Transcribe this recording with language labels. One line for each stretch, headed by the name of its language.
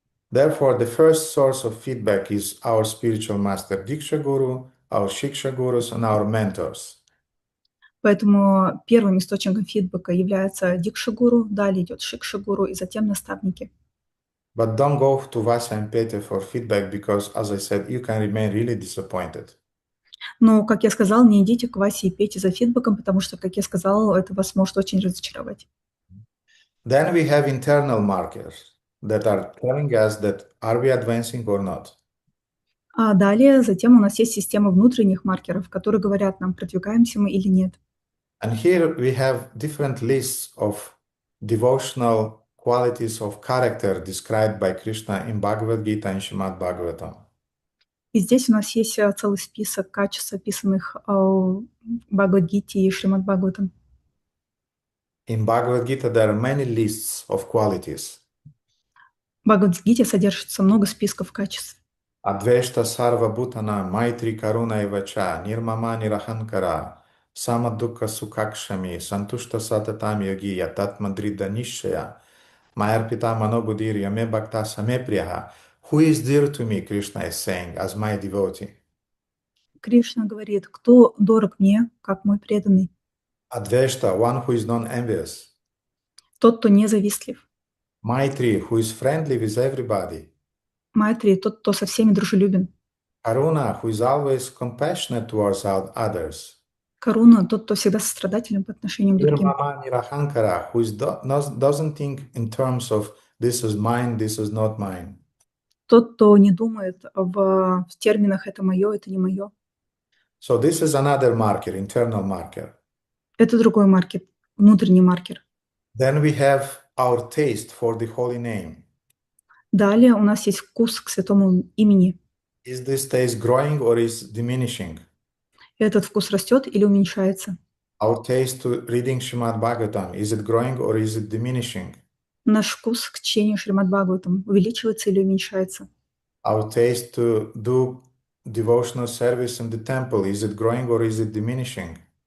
English: Therefore, the first source of feedback is our spiritual master Diksha Guru, our Shiksha Gurus, and our mentors.
Russian: Поэтому первым источником фидбэка является Дикша-гуру, далее идет Шикша-гуру и затем наставники.
English: But don't go to Vasa and Pete for feedback because, as I said, you can remain really disappointed.
Russian: Но, как я сказал, не идите к Васе и Пете за фидбэком, потому что, как я сказал, это вас может очень разочаровать.
English: Then we have internal markers that are telling us that are we advancing or not.
Russian: А далее, затем у нас есть система внутренних маркеров, которые говорят нам, продвигаемся мы или нет.
English: And here we have different lists of devotional qualities of character described by Krishna in Bhagavad Gita and Srimad Bhagavatam.
Russian: И здесь у нас есть целый список качеств, описанных в Бхагавад-гите и Шримад Бхагаватам.
English: In Bhagavad Gita there are many lists of qualities.
Russian: В Бхагавад-гите содержится много списков качеств.
Sanskrit: Adveshta sarva bhutana maitri karuna evacha nirmama nirahankara samadukha sukhakshami santushta satatam yogi yatatma dridha nishya mayarpita manobuddhir yame bhakta same priyaha.
English: Who is dear to me, Krishna is saying, as my devotee.
Russian: Кришна говорит, кто дорог мне, как мой преданный?
English: Adveshta, one who is non-envious.
Russian: Тот, кто не завистлив.
English: Maitri, who is friendly with everybody.
Russian: Майтри, тот, кто со всеми дружелюбен.
English: Karuna, who is always compassionate towards others.
Russian: Каруна, тот, кто всегда сострадателен по отношению к другим.
Sanskrit: Nirmama nirahankara,
English: who doesn't think in terms of this is mine, this is not mine.
Russian: Тот, кто не думает в терминах «это мое, это не мое».
English: So this is another marker, internal marker.
Russian: Это другой маркер, внутренний маркер.
English: Then we have our taste for the holy name.
Russian: Далее у нас есть вкус к святому имени.
English: Is this taste growing or is diminishing?
Russian: Этот вкус растет или уменьшается?
English: Our taste to reading Srimad Bhagavatam, is it growing or is it diminishing?
Russian: Наш вкус к чтению Шримад Бхагаватам увеличивается или уменьшается?
English: Our taste to do devotional service in the temple, is it growing or is it diminishing?